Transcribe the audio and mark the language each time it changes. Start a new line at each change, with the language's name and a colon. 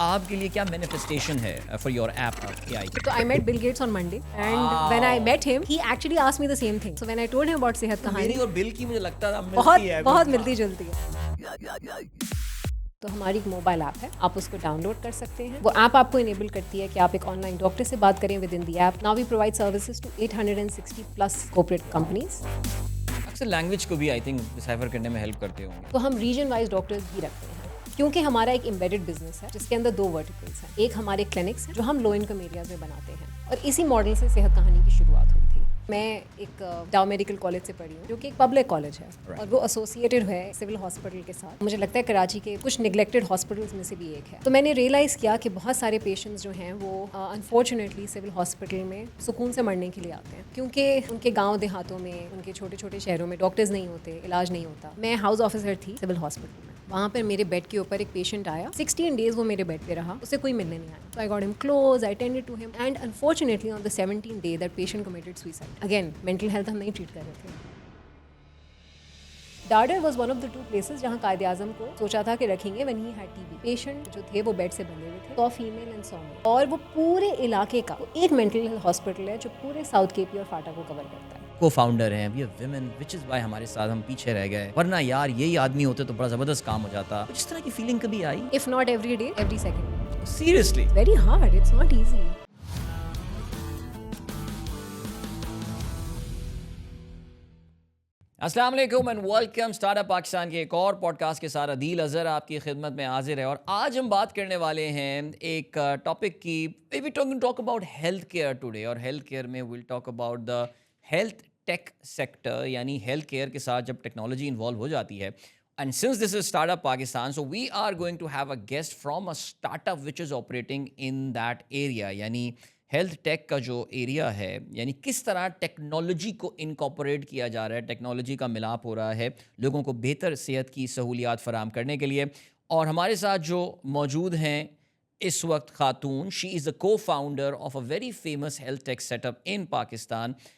Urdu: آپ کے لیے کیا مینیفیسٹیشن ہے
English: For your app A I? So I met Bill Gates on Monday, and when I met him, he actually asked me the same thing. So when I told him about Sehat Kahani,
Urdu: میری اور بل کی مجھے لگتا تھا ملتی ہے، بہت ملتی جلتی ہے. تو ہماری ایک موبائل ایپ ہے, آپ اس کو ڈاؤن لوڈ کر سکتے ہیں. وہ ایپ آپ کو انیبل کرتی ہے کہ آپ ایک آن لائن ڈاکٹر سے بات کریں
English: With in the app. Now we provide services to 860+ corporate companies.
Urdu: اکثر لینگویج کو بھی
English: I think
Urdu: ڈسائفر کرنے میں ہیلپ کرتے ہوں گے. تو ہم ریجن وائز ڈاکٹرز بھی رکھتے ہیں کیونکہ ہمارا ایک امبیڈڈ بزنس ہے جس کے اندر 2 ورٹیکلس ہیں. ایک ہمارے کلینکس ہیں جو ہم لو انکم ایریاز میں بناتے ہیں, اور اسی ماڈل سے صحت کہانی کی شروعات ہوئی تھی. میں ایک ڈاؤ میڈیکل کالج سے پڑھی ہوں جو کہ ایک پبلک کالج ہے, اور وہ ایسوسیٹڈ ہے سول ہاسپٹل کے ساتھ. مجھے لگتا ہے کراچی کے کچھ نگلیکٹڈ ہاسپٹلس میں سے بھی ایک ہے. تو میں نے ریئلائز کیا کہ بہت سارے پیشنٹس جو ہیں وہ انفارچونیٹلی سول ہاسپٹل میں سکون سے مرنے کے لیے آتے ہیں, کیونکہ ان کے گاؤں دیہاتوں میں, ان کے چھوٹے چھوٹے شہروں میں ڈاکٹرز نہیں ہوتے, علاج نہیں ہوتا. میں ہاؤس آفیسر تھی سول ہاسپٹل میں. وہاں پر میرے بیڈ کے اوپر ایک پیشنٹ آیا, 16 days وہ میرے بیڈ پہ رہا, اسے کوئی ملنے نہیں آیا.
English: So I got him close, I attended to him, and unfortunately on the 17th day that patient committed suicide.
Urdu: Again, mental health ہم نہیں ٹریٹ کر رہے تھے.
English: ڈارڈر was one of the 2 places
Urdu: جہاں قائد اعظم کو سوچا تھا کہ رکھیں گے
English: when he had TB.
Urdu: Patient جو تھے وہ بیڈ سے بندھے ہوئے تھے, 100 فیمیل اینڈ 100 میل, اور وہ پورے علاقے کا ایک مینٹل ہیلتھ ہاسپٹل ہے جو پورے ساؤتھ کے پی اور فاٹا کو کور کرتا ہے. کو فاؤنڈر ہیں
English: we are women which is why
Urdu: ہمارے ساتھ ہم پیچھے رہ گئے, ورنہ یار یہی آدمی ہوتے تو بڑا زبردست کام ہو جاتا. کچھ اس طرح کی فیلنگ کبھی آئی؟
English: If not every day, every second. Seriously Very hard, it's not easy.
Urdu: السلام علیکم and welcome start up Pakistan کے ایک اور پوڈ کاسٹ کے ساتھ. عدیل اظہر آپ کی خدمت میں حاضر ہے, اور آج ہم بات کرنے والے ہیں ایک ٹاپک کی.
English: we talk about health care today, اور health care میں we'll talk about the health tech sector,
Urdu: یعنی ہیلتھ کیئر کے ساتھ جب ٹیکنالوجی انوالو ہو جاتی ہے.
English: And since this is Startup Pakistan, so we are going to have a guest from a startup which is operating in that area.
Urdu: یعنی health tech کا جو area ہے, یعنی کس طرح ٹیکنالوجی کو انکارپوریٹ کیا جا رہا ہے, ٹیکنالوجی کا ملاپ ہو رہا ہے لوگوں کو بہتر صحت کی سہولیات فراہم کرنے کے لیے. اور ہمارے ساتھ جو موجود ہیں اس وقت خاتون,
English: She is the co-founder of a very famous health tech setup in Pakistan.